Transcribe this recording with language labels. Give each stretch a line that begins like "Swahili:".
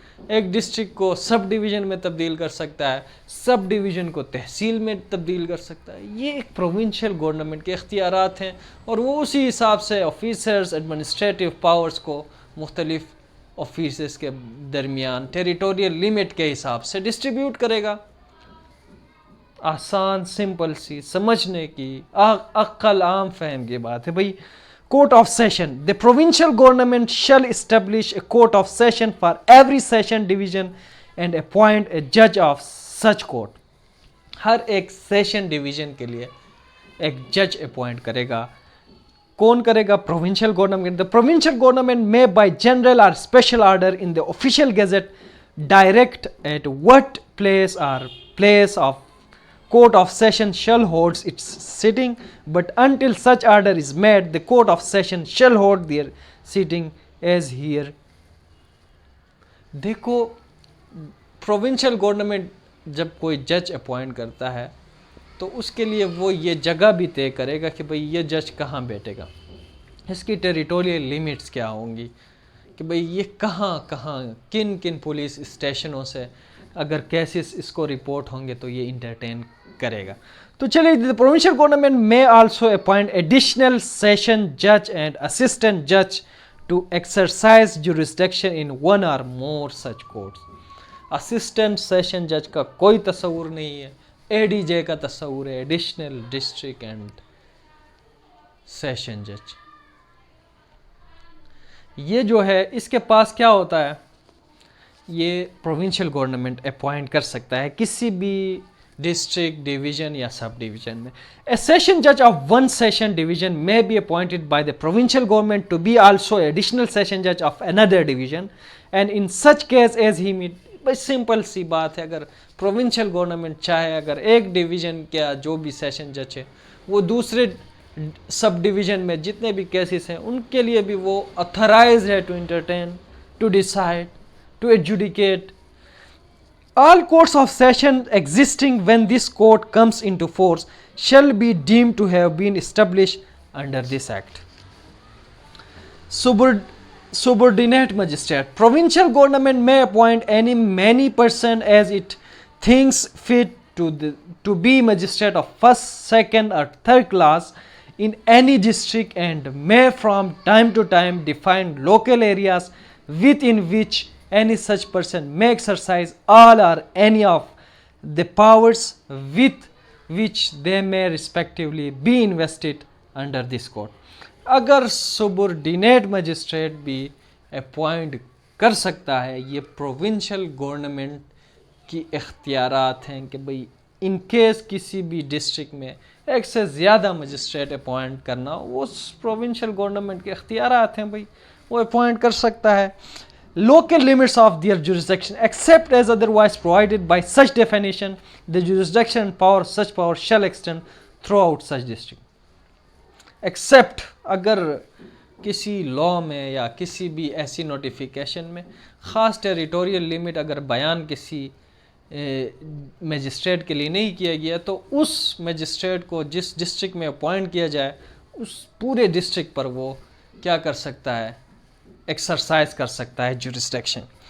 Urdu: ایک ڈسٹرکٹ کو سب ڈویژن میں تبدیل کر سکتا ہے، سب ڈویژن کو تحصیل میں تبدیل کر سکتا ہے، یہ ایک پروونشل گورنمنٹ کے اختیارات ہیں، اور وہ اسی حساب سے آفیسرز ایڈمنسٹریٹو پاورز کو مختلف آفیسز کے درمیان ٹیریٹوریل لمٹ کے حساب سے ڈسٹریبیوٹ کرے گا. آسان سمپل سی سمجھنے کی عقل عام فہم کی بات ہے بھائی.
English: Court of Session. The provincial government shall establish a court of session for every session division and appoint a judge of such court.
Urdu: ہر ایک سیشن ڈویژن کے لیے ایک جج اپوائنٹ کرے گا. کون کرے گا؟ Provincial government.
English: The provincial government may by general or special order in the official gazette direct at what place or place of Court of Session shall hold its sitting, but until such order is made, the Court of Session shall hold their sitting as here.
Urdu: دیکھو provincial government جب کوئی جج appoint کرتا ہے تو اس کے لیے وہ یہ جگہ بھی طے کرے گا کہ بھئی یہ جج کہاں بیٹھے گا، اس کی ٹیریٹوریل لیمٹس کیا ہوں گی، کہ بھئی یہ کہاں کن کن پولیس اسٹیشنوں سے اگر کیسز اس کو رپورٹ ہوں گے تو یہ انٹرٹین کرے گا. تو چلیے
English: the provincial government may also appoint additional session judge and assistant judge to exercise jurisdiction in one or more such courts.
Urdu: Assistant session جج کا کوئی تصور نہیں ہے، اے ڈی جے کا تصور ہے، ایڈیشنل ڈسٹرکٹ اینڈ سیشن جج. یہ جو ہے اس کے پاس کیا ہوتا ہے، یہ پروونشل گورنمنٹ اپوائنٹ کر سکتا ہے کسی بھی ڈسٹرکٹ ڈویژن یا سب ڈویژن میں.
English: A session judge of one session division may be appointed by the provincial government to be also additional session judge of another division and in such case as he may.
Urdu: بھائی simple سی بات ہے، اگر provincial government چاہے اگر ایک division کا جو بھی سیشن جج ہے وہ دوسرے سب ڈویژن میں جتنے بھی کیسز ہیں ان کے لیے بھی وہ اتھرائز ہے to entertain, to decide, to adjudicate.
English: All courts of session existing when this court comes into force shall be deemed to have been established under this act. Subordinate magistrate. Provincial government may appoint many person as it thinks fit to be magistrate of first, second or third class in any district and may from time to time define local areas within which any such person may exercise all or any of the powers with which they may respectively be invested under this court.
Urdu: اگر سبورڈینیٹ magistrate بھی appoint کر سکتا ہے، یہ provincial government کی اختیارات ہیں کہ بھئی ان کیس کسی بھی ڈسٹرکٹ میں ایک سے زیادہ مجسٹریٹ اپوائنٹ کرنا وہ پروونشل گورنمنٹ کے اختیارات ہیں، بھئی وہ اپوائنٹ کر سکتا ہے.
English: Local limits of their jurisdiction except as otherwise provided by such definition, the jurisdiction and power such power shall extend throughout such district.
Urdu: Except اگر کسی لا میں یا کسی بھی ایسی نوٹیفیکیشن میں خاص ٹیریٹوریل لمٹ اگر بیان کسی میجسٹریٹ کے لیے نہیں کیا گیا تو اس میجسٹریٹ کو جس ڈسٹرکٹ میں اپوائنٹ کیا جائے اس پورے ڈسٹرکٹ پر وہ کیا کر سکتا ہے، ایکسرسائز کر سکتا ہے جورسڈکشن.